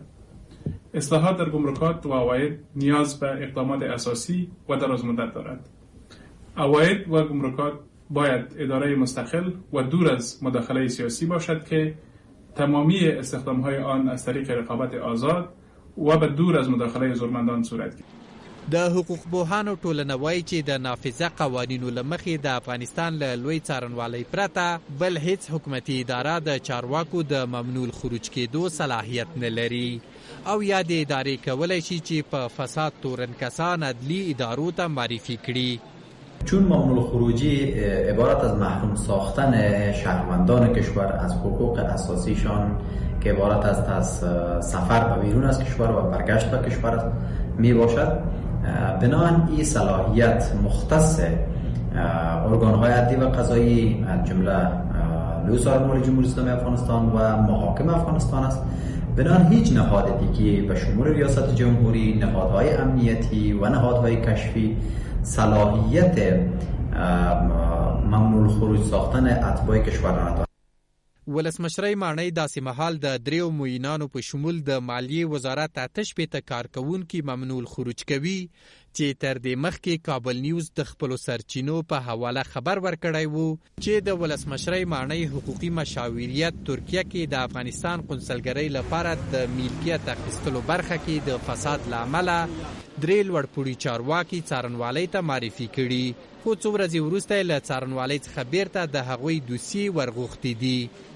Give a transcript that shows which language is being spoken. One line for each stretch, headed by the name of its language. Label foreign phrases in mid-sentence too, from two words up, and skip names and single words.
Persian: اصلاحات در گمرکات و عواید نیاز به اقدامات اساسی و درازمدت دارد. عواید و گمرکات باید اداره مستقل و دور از مداخله سیاسی باشد که تمامی استخدام‌های آن از طریق رقابت آزاد و به دور از مداخله زورمندان صورت گیرد.
Pashto: د حقوق پوهانو ټولنه وایي چې د نافذه قوانینو له مخې د افغانستان له لوی څارنوالۍ پرته بل هیڅ حکومتي اداره د چارواکو د ممنوع الخروج کېدو صلاحیت نه لري او یا د ادارې کولی شي چې په فساد تورن کسان عدلي ادارو ته معرفي کړي.
Persian: چون ممنوع الخروجی عبارت از محروم ساختن شهروندان کشور از حقوق اساسیشان که عبارت است از سفر به بیرون از کشور و برگشت به کشور می باشد، بنابراین این صلاحیت مختص ارگان‌های عدلی و قضایی از جمله لوی سازمان جمهوری اسلامی افغانستان و محاکم افغانستان است. بنابراین هیچ نهاد دیگه به شمول ریاست جمهوری، نهادهای امنیتی و نهادهای کشفی صلاحیت ممنوع الخروج ساختن اتباع کشور را ندارد.
Pashto: ولسمشرۍ ماڼۍ داسې مهال د دریو معینانو په شمول د مالیې وزارت 88 کارکوونکي ممنوع الخروج کوي چې تر دې مخکې کابل نیوز د خپلو سرچینو په حواله خبر ورکړی وو چې د ولسمشرۍ ماڼۍ حقوقي مشاوریت ترکیه کې د افغانستان قونسلګرۍ لپاره د ملکیت اخیستلو برخه کې د فساد له امله درې لوړپوړي چارواکي څارنوالۍ ته معرفي کړي، خو څو ورځې وروسته یې له څارنوالۍ څخه بیرته د هغوی دوسیې ورغوښتي دي.